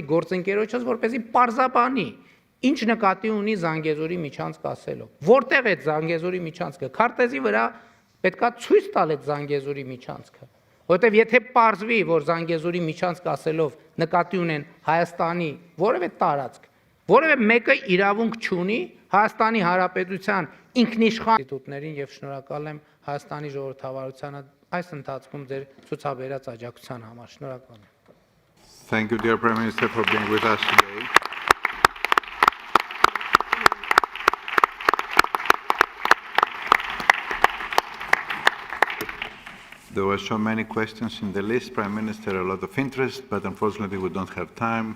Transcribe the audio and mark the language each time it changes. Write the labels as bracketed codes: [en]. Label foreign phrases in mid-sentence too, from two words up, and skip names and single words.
[hy] գործընկերոջս, որպեսզի պարզաբանի, ինչ նկատի ունի Զանգեզուրի միջանցք ասելով։ Որտեղ է Զանգեզուրի միջանցքը։ Քարտեզի վրա պետքա ցույց տալ այդ Զանգեզուրի միջանցքը։ Որտեւ եթե պարզվի, որ Զանգեզուրի միջանցք ասելով նկատի ունեն Հայաստանի որևէ տարածք, որևէ մեկը իրավունք չունի Հայաստանի Հանրապետության ինքնիշխան ինստիտուտներին եւ շնորհակալ եմ Հայաստանի ժողովրդավարությանը այս ընթացքում ձեր ցուցաբերած աջակցության համար։ Շնորհակալ եմ։ [en] Thank you, dear Prime Minister, for being with us today. There were so many questions in the list, Prime Minister, a lot of interest, but unfortunately we don't have time.